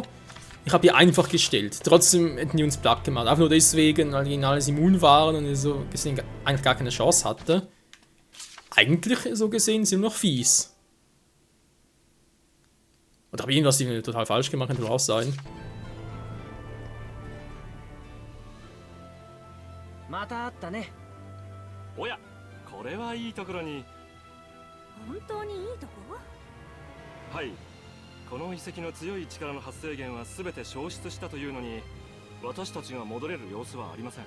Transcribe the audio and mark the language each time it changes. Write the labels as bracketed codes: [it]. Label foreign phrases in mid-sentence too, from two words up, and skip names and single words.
[de] Ich habe die einfach gestellt. Trotzdem hätten die uns platt gemacht. Einfach nur deswegen, weil die gegen alles immun waren und so gesehen eigentlich gar keine Chance hatte. Eigentlich, so gesehen, sind wir noch fies. Oder habe ich irgendwas total falsch gemacht, könnte auch sein. [ja] また会ったね。おや、これはいいところに。本当にいいとこ？はい、この遺跡の強い力の発生源は全て消失したというのに、私たちが戻れる様子はありません。